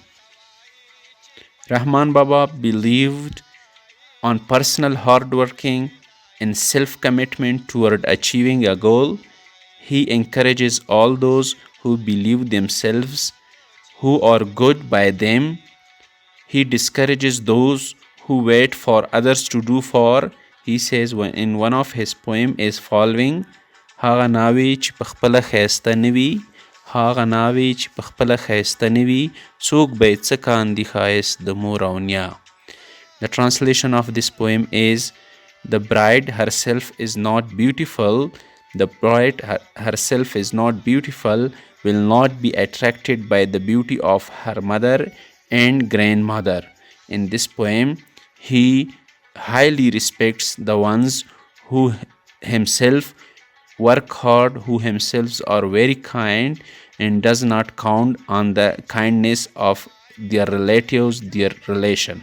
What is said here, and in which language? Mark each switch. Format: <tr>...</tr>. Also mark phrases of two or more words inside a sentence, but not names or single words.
<en>Rahman Baba believed on personal hard working and self-commitment toward achieving a goal. He encourages all those who believe themselves, who are good by them. He discourages those who wait for others to do for. He says in one of his poem is following,</en> <ps>هغه ناوی چې په خپله ښایسته نه وي، هغه ناوی چې په خپله ښایسته نه وي، څوک به یې څه کاندي ښایست د مور او نیا.</ps> <en>The translation of this poem is, the bride herself is not beautiful, the bride herself is not beautiful, will not be attracted by the beauty of her mother and grandmother. In this poem, he highly respects the ones who himself work hard, who themselves are very kind, and does not count on the kindness of their relatives, their relation.</en>